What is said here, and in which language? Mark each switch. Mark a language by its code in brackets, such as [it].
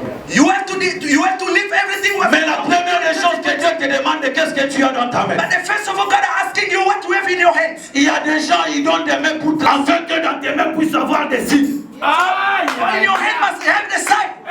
[en] You have to leave everything. [fr] Mais la première des choses que Dieu te demande, qu'est-ce que tu as dans ta main? [en] But the first of all, God is asking you what you have in your hands. [fr] Il y a des gens, ils donnent des mains pour afin que dans tes mains puissent avoir des signes. [en] In your hand must have the sign.